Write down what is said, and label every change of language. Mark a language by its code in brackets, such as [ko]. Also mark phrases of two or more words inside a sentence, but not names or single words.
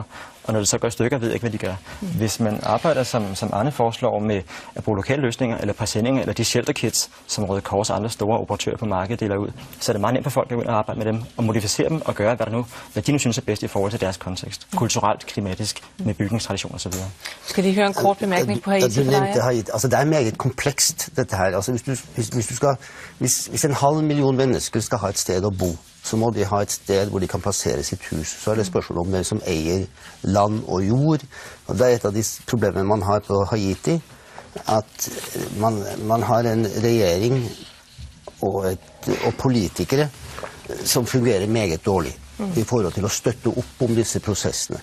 [da] Og når det så går i stykker, ved jeg ikke, hvad de gør. Hvis man arbejder, som Arne foreslår, med at bruge lokale løsninger, eller præsendinger, eller de shelter kits, som Røde Kors og andre store operatører på markedet deler ud, så er det meget nemt for folk at gå ind og arbejde med dem, og modificere dem og gøre, hvad de nu synes er bedst i forhold til deres kontekst. Kulturelt, klimatisk, med bygningstradition osv. Skal de høre en kort bemærkning på Haiti? [no] Altså, det er meget komplekst, dette her. Altså, hvis en halv million mennesker skal ha et sted å bo, så må de ha et sted hvor de kan plassere sitt hus. Så er det spørsmål om hvem som eier land og jord. Og det er et av de problemene man har på Haiti, at man har en regjering og politikere som fungerer meget dårlig i forhold til å støtte opp om disse prosessene.